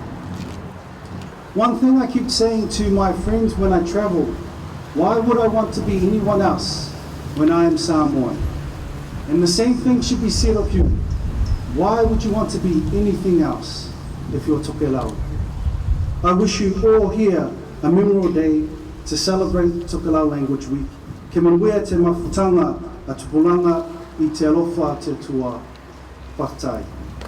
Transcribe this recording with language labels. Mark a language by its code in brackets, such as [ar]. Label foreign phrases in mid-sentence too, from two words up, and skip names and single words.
[en] One thing I keep saying to my friends when I travel, why would I want to be anyone else when I am Samoan? And the same thing should be said of you. Why would you want to be anything else if you're Tokelau? I wish you all here a memorable day to celebrate Tokelau Language Week. [tkl] Ke manuia te mafutanga a tupulanga I te alofa te tua whakatai.